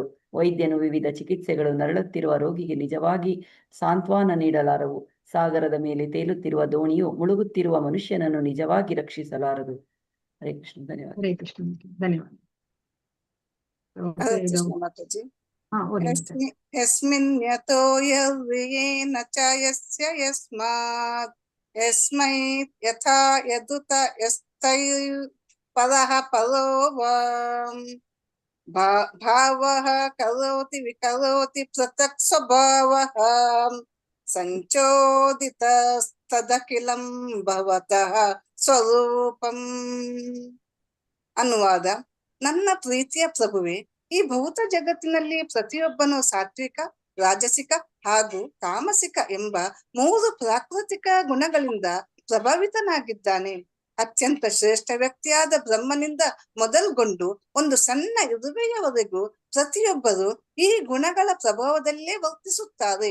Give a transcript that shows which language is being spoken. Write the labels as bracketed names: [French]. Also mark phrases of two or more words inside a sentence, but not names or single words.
[Kannada] ವೈದ್ಯನು ವಿವಿಧ ಚಿಕಿತ್ಸೆಗಳು ನರಳುತ್ತಿರುವ ರೋಗಿಗೆ ನಿಜವಾಗಿ ಸಾಂತ್ವನ ನೀಡಲಾರವು. ಸಾಗರದ ಮೇಲೆ ತೇಲುತ್ತಿರುವ ದೋಣಿಯು ಮುಳುಗುತ್ತಿರುವ ಮನುಷ್ಯನನ್ನು ನಿಜವಾಗಿ ರಕ್ಷಿಸಲಾರದು. ಹರೇ ಕೃಷ್ಣ. ಧನ್ಯವಾದ. ಹರೇ ಕೃಷ್ಣ. ಧನ್ಯವಾದ. [Sanskrit] ಯಸ್ಮಿನ್ ಯತೋ ಯವ್ಯಯೇನ ಚ ಯಸ್ಯ ಯಸ್ಮಾತ್ ಯಸ್ಮೈ ಯಥಾ ಯದುತ ಪರಃ ಪರೋ ಭಾವಃ ಕರೋತಿ ವಿಕರೋತಿ ಪೃಥಕ್ ಸ್ವಭಾವಃ ಸಂಚೋದಿತಸ್ತದಖಿಲಂ ಭವತಃ ಸ್ವರೂಪಂ. [Kannada] ಅನುವಾದ: ನನ್ನ ಪ್ರೀತಿಯ ಪ್ರಭುವೆ, ಈ ಭೌತ ಜಗತ್ತಿನಲ್ಲಿ ಪ್ರತಿಯೊಬ್ಬನು ಸಾತ್ವಿಕ, ರಾಜಸಿಕ ಹಾಗೂ ತಾಮಸಿಕ ಎಂಬ 3 ಪ್ರಾಕೃತಿಕ ಗುಣಗಳಿಂದ ಪ್ರಭಾವಿತನಾಗಿದ್ದಾನೆ. ಅತ್ಯಂತ ಶ್ರೇಷ್ಠ ವ್ಯಕ್ತಿಯಾದ ಬ್ರಹ್ಮನಿಂದ ಮೊದಲುಗೊಂಡು ಒಂದು ಸಣ್ಣ ಇರುವೆಯವರೆಗೂ ಪ್ರತಿಯೊಬ್ಬರು ಈ ಗುಣಗಳ ಪ್ರಭಾವದಲ್ಲೇ ವರ್ತಿಸುತ್ತಾರೆ.